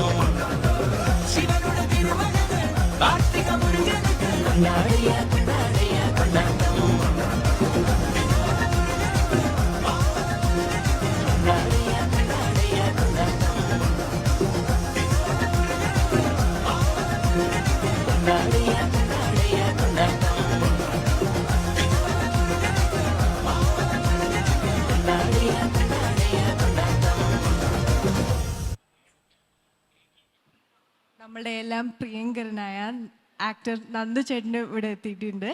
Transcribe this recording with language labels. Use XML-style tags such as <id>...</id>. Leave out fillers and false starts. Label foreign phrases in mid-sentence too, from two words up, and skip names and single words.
<ta>சிவனோட திருமகனுக்கு கார்த்திக முருகனுக்கு கொண்டாடையா கொண்டாடையா கொண்டாட்டம். கொண்டாடையா கொண்டாடையா கொண்டாட்டம். கொண்டாடையா கொண்டாடையா கொண்டாட்டம்.</ta> <ml>നമ്മളുടെ എല്ലാം പ്രിയങ്കരനായ ആക്ടർ നന്ദു ചേട്ടൻ്റെ ഇവിടെ എത്തിയിട്ടുണ്ട്.</ml>